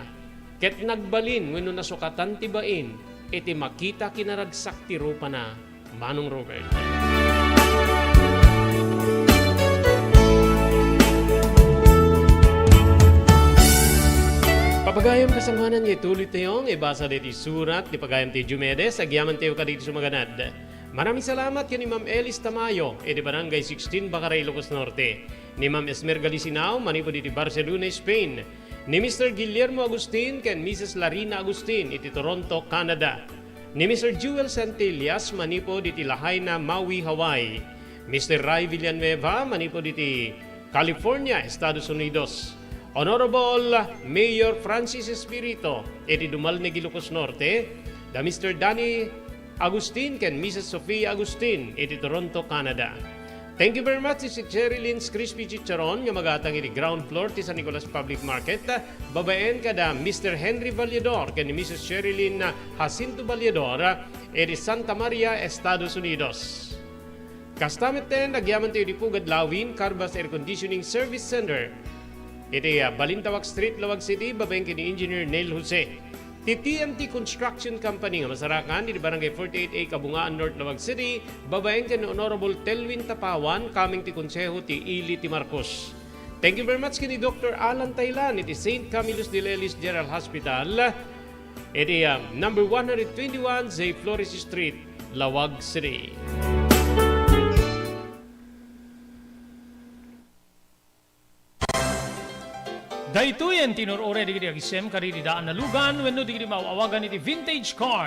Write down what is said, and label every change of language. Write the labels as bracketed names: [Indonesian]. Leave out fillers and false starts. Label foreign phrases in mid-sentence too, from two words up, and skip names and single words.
[Iloko] Ket nagbalin wenno nasukatan ti bain, iti makita kinaragsak ti rupa na Manong Robert. Papagayam kasamanan niya tuloy tayong ibasa diti surat ni pagayam ti Jumedes, agyaman tayo ka dito sumaganad. [Filipino] Maraming salamat [Iloko] yan ni Ma'am Elis Tamayo, di Barangay 16, Bacaray, Ilocos Norte. Ni Ma'am Esmer Galisinao, manipo diti Barcelona, Spain. Ni Mr. Guillermo Agustin, ken Mrs. Larina Agustin, iti Toronto, Canada. Ni Mr. Jewel Santillas, manipo diti Lahaina, Maui, Hawaii. Mr. Ray Villanueva, manipo diti California, Estados Unidos. Honorable Mayor Francis Espirito, iti Dumalneg, Ilocos Norte. Da Mr. Danny Agustin ken Mrs. Sofia Agustin, iti Toronto, Canada. [English] Thank you very much [Iloko] si Cherry Lynn's Crispy Chicharon nga magatang iti ground floor ti San Nicolas Public Market. Babaen kada Mr. Henry Vallador ken Mrs. Cherry Lynn Jacinto Vallador, iti Santa Maria, Estados Unidos. Kastamit din, nagyaman tayo di Pugad Lawin, Carbas Air Conditioning Service Center. Iti Balintawak Street, Lawag City, babaeng kini Engineer Neil Jose. TMT Construction Company nga masarakan di Barangay 48A, Kabungaan North, Lawag City, babaeng kini Honorable Telwin Tapawan, kaming ti Konseho ti Ili ti Marcos. [English] Thank you very much [Iloko] kini Dr. Alan Taylan, iti St. Camillus de Lelis General Hospital, iti number 121 Zay Flores Street, Lawag City. Daytoyen tinurore digiti agisem karidi daan na lugan wenno digiti mauawagan iti vintage car.